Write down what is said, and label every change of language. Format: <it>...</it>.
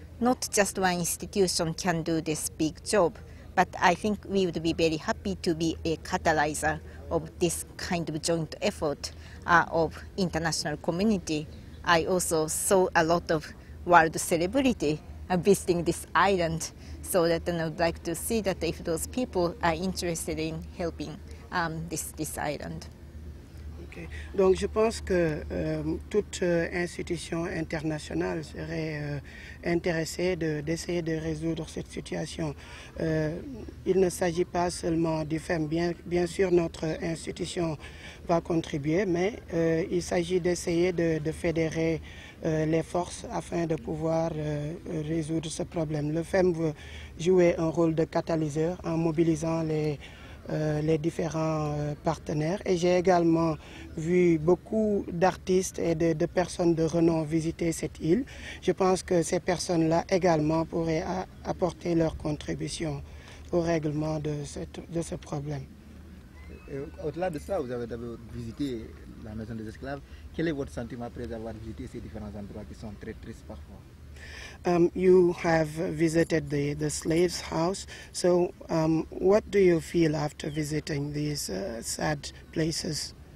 <en>Not just one institution can do this big job, but I think we would be very happy to be a catalyzer of this kind of joint effort of international community. I also saw a lot of world celebrity visiting this island, so that I would like to see that if those people are interested in helping this island. Okay.</en> <fr>Donc je pense que toute institution internationale serait intéressée d'essayer de résoudre cette situation. Il ne s'agit pas seulement du FEM. Bien sûr, notre institution va contribuer, mais il s'agit d'essayer de fédérer les forces afin de pouvoir résoudre ce problème. Le FEM veut jouer un rôle de catalyseur en mobilisant les différents partenaires. Et j'ai également vu beaucoup d'artistes et de personnes de renom visiter cette île. Je pense que ces personnes-là également pourraient apporter leur contribution au règlement de ce problème. Au-delà de ça, vous avez d'abord visité la maison des esclaves. Quel est votre sentiment après avoir visité ces différents endroits qui sont très tristes parfois?</fr> <en>You have visited the slaves' house, so what do you feel after visiting these sad places?</en>